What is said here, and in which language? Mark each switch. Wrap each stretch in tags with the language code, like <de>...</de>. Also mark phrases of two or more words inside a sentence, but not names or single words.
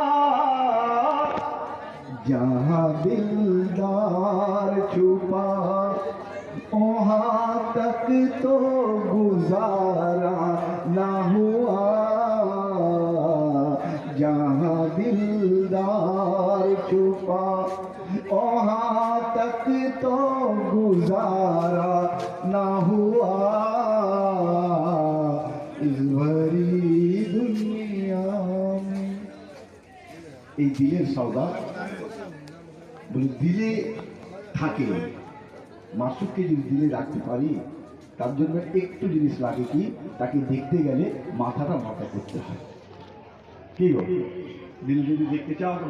<ur>جہاں دلدار چھپا وہاں تک تو گزارا نہ ہوا جہاں دلدار چھپا وہاں تک تو گزارا نہ ہوا اس بھری دنیا میں</ur> <bn>এই দিলের সওদা বলে দিলে থাকে মাসুককে যদি দিলে রাখতে পারি তার জন্য একটু জিনিস লাগে কি তাকে দেখতে গেলে মাথাটা মাথা করতে হয় কি গো দিল যদি দেখতে চাও তো</bn>